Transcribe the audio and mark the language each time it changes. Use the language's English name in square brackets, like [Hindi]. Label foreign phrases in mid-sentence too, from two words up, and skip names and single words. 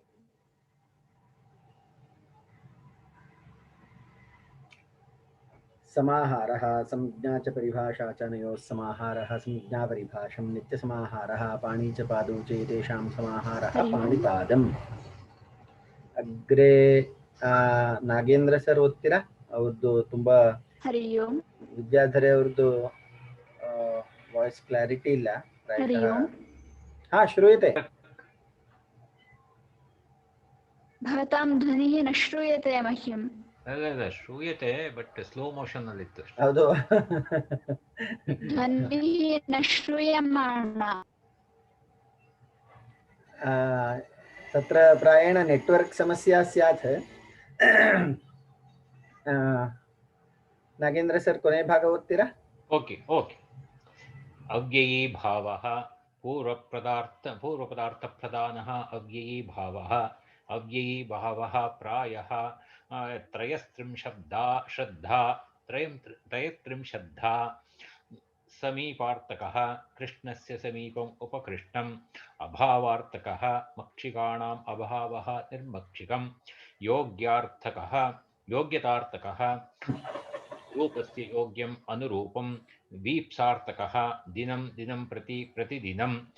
[Sanskrit] समाहारः संज्ञा च परिभाषा च नयोः समाहारः संज्ञा परिभाषं नित्यसमाहारः पाणी च पादौ च एतेषां समाहारः पाणिपादम् अग्रे [Kannada] ನಾಗೇಂದ್ರ ಸರ್ ಓದ್ತೀರಾ ಅವ್ರದ್ದು ತುಂಬಾ [Sanskrit] ಹರಿ ಓಂ [Kannada] ವಿದ್ಯಾಧರೆ ಅವ್ರದ್ದು [English] voice clarity [Kannada] ಇಲ್ಲ [Sanskrit] ಹರಿ ಓಂ ಹಾ ಶ್ರೂಯತೆ भवतां ध्वनिः न श्रूयते मह्यम्। [Kannada] ಅಲ್ಲ ಶ್ರೂಯತೆ [English] but slow motion [Kannada] ಅಲ್ಲಿ ಇತ್ತು ಅಷ್ಟೇ. ಹೌದು. [Sanskrit] ध्वनिः न श्रूयमाणा। तत्र प्रायेण नेट्वर्क् समस्या स्यात्. [Kannada] नागेन्द्र सर ಕೊನೆ ಭಾಗ ಓದ್ತೀರಾ? [English] okay okay. [Sanskrit] ಅವ್ಯಯೀ ಭಾವಃ पूर्वपदार्थ प्रधानः अव्ययी भावः. अव्ययी भावः प्रायः त्रयस्त्रिंशद्धा समीपार्थकः कृष्णस्य समीपम् उपकृष्टम् अभावार्थकः मक्षिकाणाम् अभावः निर्मक्षिकं योग्यार्थकः योग्यतार्थकः रूपस्य योग्यम् अनुरूपं वीप्सार्थकः दिनं दिनं प्रति प्रतिदिनं